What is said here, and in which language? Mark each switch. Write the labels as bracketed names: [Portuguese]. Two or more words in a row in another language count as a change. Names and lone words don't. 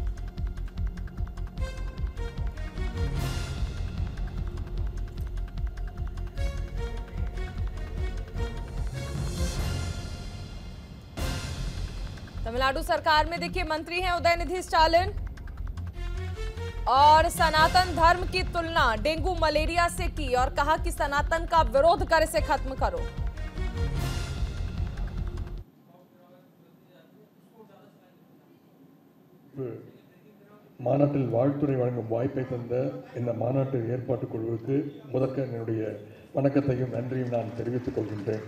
[Hindi] तमिलनाडु सरकार में देखिए मंत्री हैं उदयनिधि स्टालिन और सनातन धर्म की तुलना डेंगू मलेरिया से की और कहा कि सनातन का विरोध कर इसे खत्म करो। [Tamil] மாநாட்டில் வாழ்த்துறை வழங்கும் வாய்ப்பை தந்த இந்த மாநாட்டு ஏற்பாட்டு குழுவுக்கு முதற்க என்னுடைய வணக்கத்தையும் நன்றியும் நான் தெரிவித்துக் கொள்கின்றேன்.